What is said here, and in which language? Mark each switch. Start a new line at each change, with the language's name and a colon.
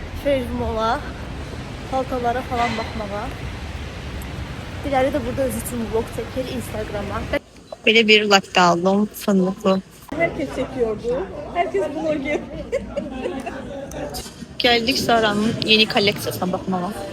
Turkish: eşyalara falan bakmağa.
Azerbaijani: Diləri də burada özü üçün vlog çəkir Instagrama. Belə bir latte aldım, fındıqlı.
Turkish: Herkes çekiyordu. Herkes vlog. Geldik Zara'nın yeni kolleksiyasına bakmağa.